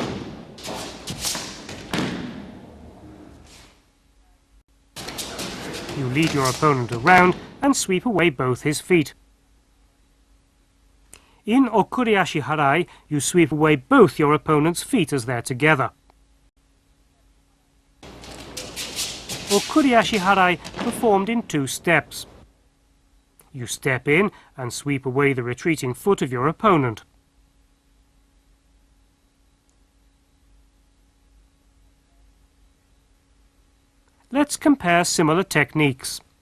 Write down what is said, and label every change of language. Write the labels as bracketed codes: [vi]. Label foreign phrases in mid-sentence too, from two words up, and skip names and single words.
[en] You lead your opponent around and sweep away both his feet. In Okuri-ashi-harai, you sweep away both your opponent's feet as they're together. Okuri-ashi-harai performed in 2 steps. You step in and sweep away the retreating foot of your opponent. Let's compare similar techniques.